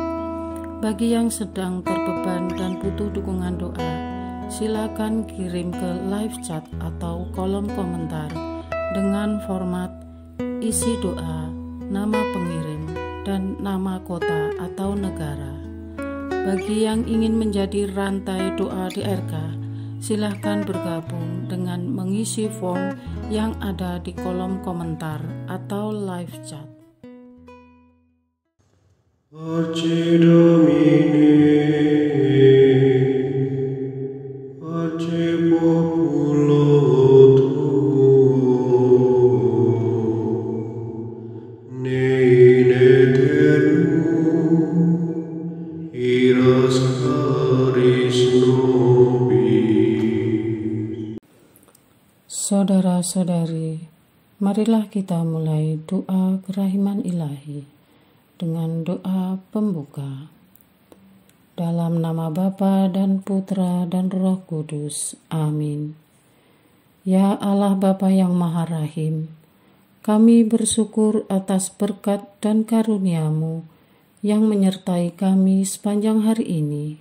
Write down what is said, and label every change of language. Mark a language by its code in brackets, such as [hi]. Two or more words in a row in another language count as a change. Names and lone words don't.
[id] Bagi yang sedang terbeban dan butuh dukungan doa, silakan kirim ke [en] live chat [id] atau kolom komentar dengan format isi doa, nama pengirim, dan nama kota atau negara. Bagi yang ingin menjadi rantai doa DRK, silakan bergabung dengan mengisi form yang ada di kolom komentar atau [en] live chat. [la] Orce Domine, orce populo tuo, ne in aeternum iras caris nobis. [id] Saudara-saudari, marilah kita mulai doa kerahiman ilahi dengan doa pembuka. Dalam nama Bapa dan Putra dan Roh Kudus. Amin. Ya Allah Bapa yang Maha Rahim, kami bersyukur atas berkat dan karunia-Mu yang menyertai kami sepanjang hari ini.